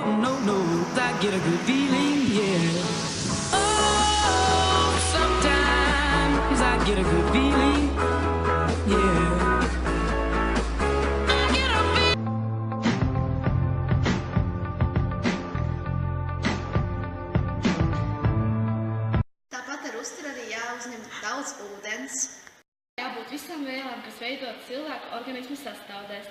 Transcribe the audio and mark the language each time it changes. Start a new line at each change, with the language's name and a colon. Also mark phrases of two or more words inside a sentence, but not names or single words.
English: No, I get a good feeling, yeah. Oh, sometimes I get a good feeling, yeah.
Latvian: Daudz ūdens. Jābūt visām vielām, kas veidotas cilvēka organisma sastāvdaļās.